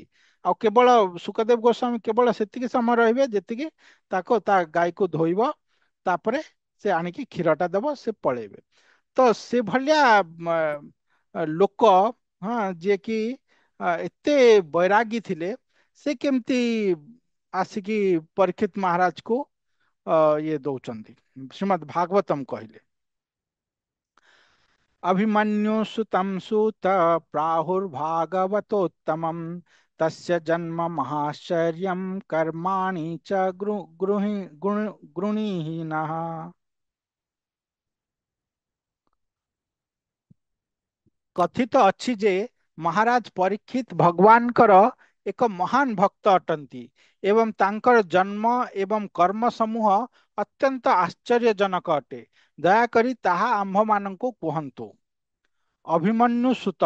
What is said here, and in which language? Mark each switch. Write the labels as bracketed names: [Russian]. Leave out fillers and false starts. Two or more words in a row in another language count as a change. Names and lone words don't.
[Odia] ଆଉ କେବଳ ସୁଖଦେବ ଗୋସ୍ୱାମୀ କେବଳ ସେତିକି ସମୟ ରହିବେ ଯେତିକି ତା ଗାଈକୁ ଧୋଇବ, ତାପରେ ସେ ଆଣିକି କ୍ଷୀରଟା ଦେବ, ସେ ପଳେଇବେ। ତ ସେ ଭଳିଆ ଲୋକ, ହଁ, ଯିଏ କି ଏତେ ବୈରାଗୀ ଥିଲେ, ସେ କେମିତି ଆସିକି ପରୀକ୍ଷିତ ମହାରାଜକୁ ଇଏ ଦଉଛନ୍ତି? ଶ୍ରୀମଦ୍ ଭାଗବତମ କହିଲେ, [Sanskrit] अभिमन्यु सुतं सूत प्राहुर्भागवतोत्तमं तस्य जन्म महाश्चर्यं कर्माणि च गृणीहिनः। [Odia] कथित ଅଛି ଯେ ମହାରାଜ ପରୀକ୍ଷିତ ଭଗବାନଙ୍କର ଏକ ମହାନ ଭକ୍ତ ଅଟନ୍ତି ଏବଂ ତାଙ୍କର ଜନ୍ମ ଏବଂ କର୍ମ ସମୂହ ଅତ୍ୟନ୍ତ ଆଶ୍ଚର୍ଯ୍ୟଜନକ ଅଟେ। ଦୟାକରି ତାହା ଆମ୍ଭମାନଙ୍କୁ କୁହନ୍ତୁ। ଅଭିମନ୍ୟୁ ସୁତ।